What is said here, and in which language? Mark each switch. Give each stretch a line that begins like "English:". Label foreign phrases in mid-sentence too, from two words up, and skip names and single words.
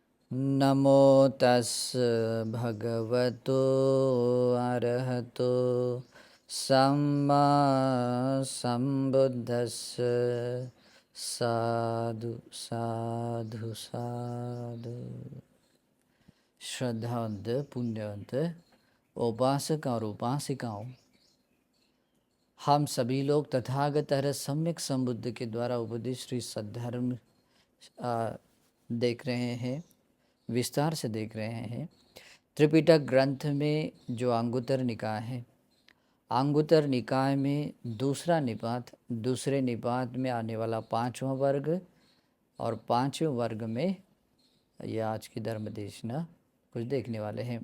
Pali: नमो तस् भगवतो अरहतो सम्मा सम्बुद्धस्स साधु साधु साधु।
Hindi: श्रद्धावंत पुण्यवंत उपासक और उपासिकाओं, हम सभी लोग तथागत सम्यक संबुद्ध के द्वारा उपदेश श्री सद्धर्म देख रहे हैं, विस्तार से देख रहे हैं। त्रिपिटक ग्रंथ में जो अंगुत्तर निकाय है, अंगुत्तर निकाय में दूसरा निपात, दूसरे निपात में आने वाला पांचवा वर्ग और पांचवें वर्ग में यह आज की धर्म देशना कुछ देखने वाले हैं।